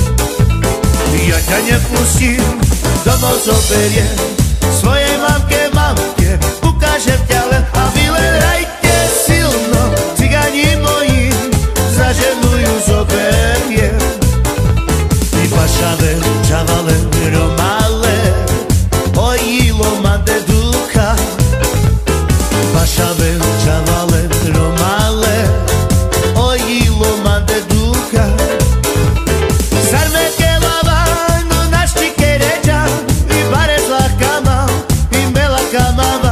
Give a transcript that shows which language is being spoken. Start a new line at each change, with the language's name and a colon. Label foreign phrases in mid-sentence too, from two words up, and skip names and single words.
Slovak: Ja ťa nepustím, domov zoberiem, svojej mamke, ukážem ťa len a vy len hrajte silno, cigani moji, za ženu ju zoberiem.
Romany: Ty pašave, čavale, romale, ojilo mande ducha, pašave, čavale, romale, ojilo mande ducha. Sarme kelava, no našti keređa, i bare zlakama, i melakamava.